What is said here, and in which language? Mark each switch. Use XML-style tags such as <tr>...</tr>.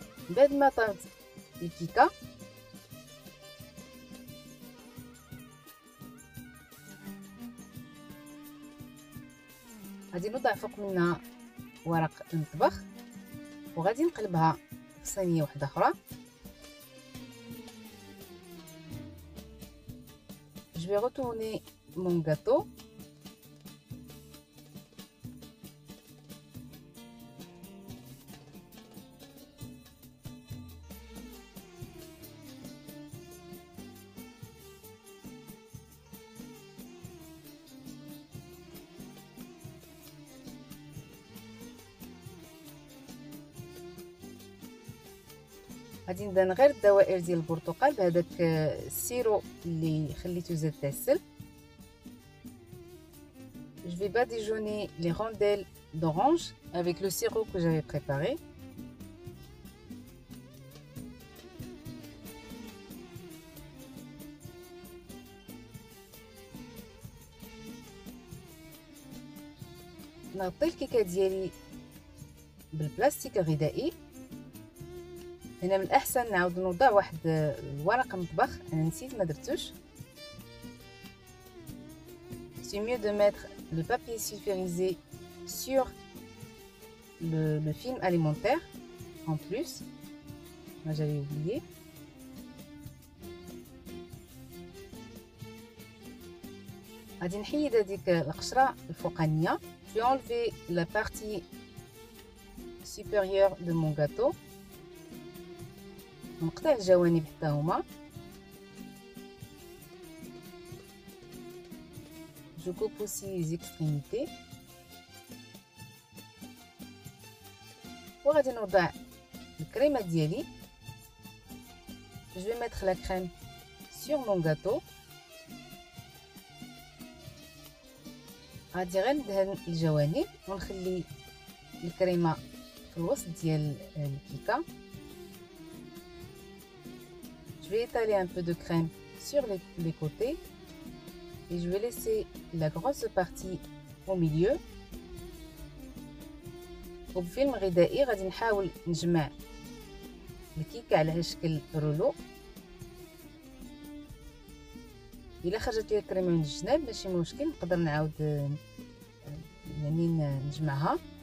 <ar>بعد ما طابت الكيكه غادي نوضع فوق منها ورق المطبخ وغادي نقلبها في صينيه واحده اخرى.</ar> <fr>Je vais retourner mon gâteau.</fr> <ar>غادي نبدا غير الدوائر ديال البرتقال بهذاك السيرو اللي خليته زاد تاع السل.</ar> <fr>Je vais badigeonner les rondelles d'orange avec le sirop que j'avais préparé.</fr> <ar>نغطي الكيكه ديالي بالبلاستيك الغذائي. هنا من الاحسن نعاود نوضع واحد الورق مطبخ، انا نسيت ما درتوش.</ar> <fr>C'est mieux de mettre le papier sulfurisé sur le film alimentaire en plus. Moi j'avais oublié.</fr> <ar>غادي نحيد هذيك القشره الفوقانيه.</ar> <fr>Je vais enlever la partie supérieure de mon gâteau.</fr> <ar>نقطع الجوانب حتى هما.</ar> <fr>Je coupe aussi les extrémités.</fr> <ar>وغادي نوضع الكريمه ديالي.</ar> <fr>Je vais mettre la crème sur mon gâteau.</fr> <ar>غادي غير ندهن الجوانب ونخلي الكريمه في الوسط ديال الكيكه.</ar> <fr>Je vais étaler un peu de crème sur les côtés et je vais laisser la grosse partie au milieu.</fr> <ar>وبفيلم غذائي غادي نحاول نجمع الكيكه على شكل رولو. الا خرجت لي الكريمه من الجناب ماشي مشكل، نقدر نعاود يعني نجمعها.</ar>